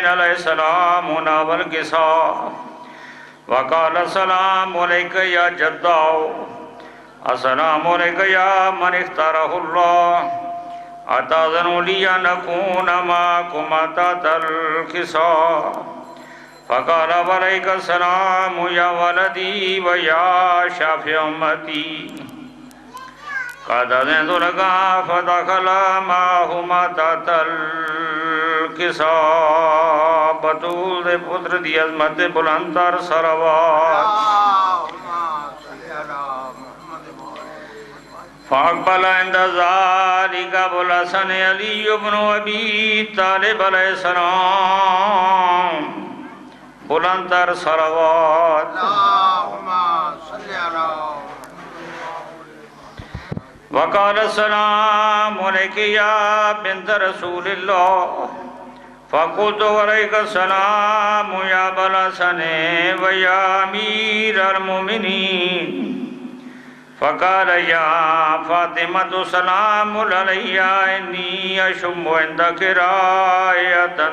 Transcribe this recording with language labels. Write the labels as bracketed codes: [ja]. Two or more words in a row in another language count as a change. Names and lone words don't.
[ar] عليه السلام ناول الكساء وقال السلام عليك يا جداه السلام عليك يا من اختاره الله أتأذن لي أن أكون معكم تحت الكساء فقال عليك السلام يا ولدي ويا شافع أمتي قد أذنت لك فدخل معهما تحت الكساء بطول [pa] پتر دی عظمت بلند تر صلوات [ar] فاقبل عند ذلك ابو الحسن علي بن ابي طالب علیہ السلام [pa] بلند تر صلوات [ar] وقال السلام عليك يا بنت رسول الله فقلت عليك السلام يا ابا الحسن ويا امير المؤمنين فقال يا فاطمة سلام علي إني أشم عندك رائحة